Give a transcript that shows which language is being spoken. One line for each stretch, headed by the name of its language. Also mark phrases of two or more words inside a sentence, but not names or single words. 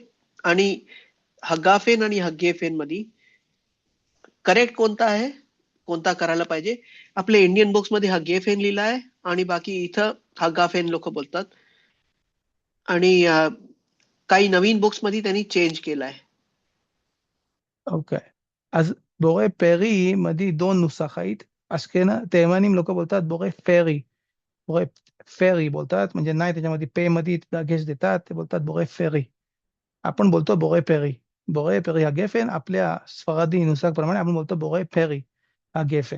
Marathi: आणि हगाफेन आणि हगेफेन मध्ये करेक्ट कोणता आहे, कोणता करायला पाहिजे? आपल्या इंडियन बुक्स मध्ये हगेफेन लिहिला आहे आणि बाकी इथं हगाफेन लोक बोलतात. आणि काही नवीन बुक्स मध्ये त्यांनी चेंज केलाय. ओके.
Hebrew: אז בורא פרי
Marathi: मध्ये 2 नुसख आहेत. तैमानीम लोक बोलतात
Hebrew: בורא פרי, בורא פרי
Marathi: बोलतात, म्हणजे नाही त्याच्यामध्ये पे मध्ये दागेश देतात, ते बोलतात
Hebrew: בורא פרי.
Marathi: आपण बोलतो
Hebrew: בורא פרי. בורא פרי הגפן.
Marathi: आपल्या स्फरादी नुसार प्रमाणे आपण बोलतो
Hebrew: בורא פרי הגפן.